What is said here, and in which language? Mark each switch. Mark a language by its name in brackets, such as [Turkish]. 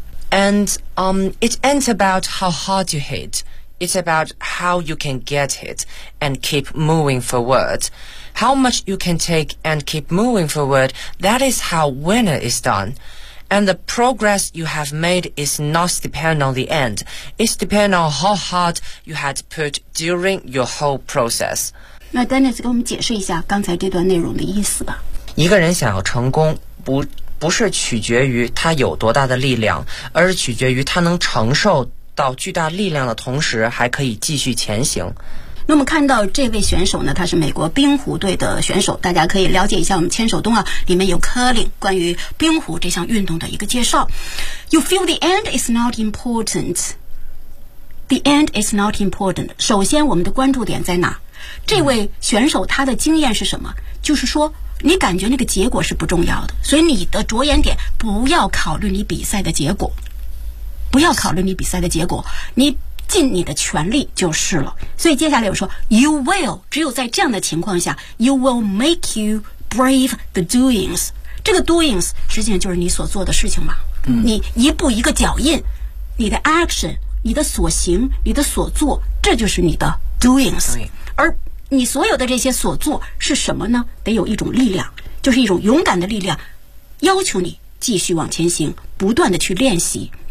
[English] And, it ain't about how hard you hit, it's about how you can get hit and keep moving forward. How much you can take and keep moving forward, that is how winner is done. And the progress you have made is not depend on the end. It's depend on how hard you had put during your whole process. [Chinese] 那 Dennis 给我们解释一下刚才这段内容的意思吧。一个人想要成功，不是取决于他有多大的力量，而是取决于他能承受到巨大力量的同时，还可以继续前行。那我们看到这位选手呢，他是美国冰壶队的选手，大家可以了解一下我们千手冬啊，里面有 curling 关于冰壶这项运动的一个介绍。 [English] You feel the end is not important. The end is not important. [Chinese] 首先我们的关注点在哪，这位选手他的经验是什么，就是说你感觉那个结果是不重要的，所以你的着眼点不要考虑你比赛的结果，不要考虑你比赛的结果，你尽你的全力就是了。所以接下来我说 [English] You will, [Chinese] 只有在这样的情况下 [English] You will make you brave the doings. [Chinese] 这个 doings 实际上就是你所做的事情嘛。你一步一个脚印，你的 action, 你的所行，你的所作，这就是你的 doings。而你所有的这些所作是什么呢，得有一种力量，就是一种勇敢的力量，要求你继续往前行，不断的去练习。